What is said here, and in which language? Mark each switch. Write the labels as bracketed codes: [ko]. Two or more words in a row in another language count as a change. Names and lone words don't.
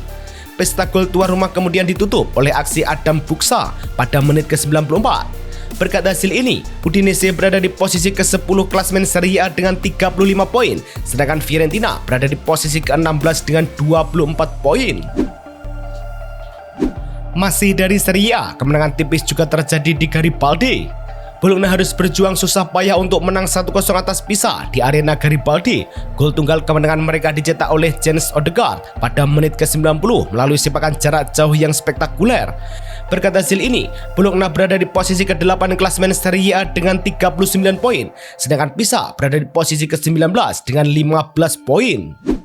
[id] Pesta gol tuan rumah kemudian ditutup oleh aksi Adam Buksa pada menit ke-94. Berkat hasil ini, Udinese berada di posisi ke-10 klasemen Serie A dengan 35 poin, sedangkan Fiorentina berada di posisi ke-16 dengan 24 poin. Masih dari Serie A, kemenangan tipis juga terjadi di Garibaldi. Bologna harus berjuang susah payah untuk menang 1-0 atas Pisa di arena Garibaldi. Gol tunggal kemenangan mereka dicetak oleh Jens Odegaard pada menit ke-90 melalui sepakan jarak jauh yang spektakuler. Berkat hasil ini, Bologna berada di posisi ke-8 klasemen Serie A dengan 39 poin, sedangkan Pisa berada di posisi ke-19 dengan 15 poin.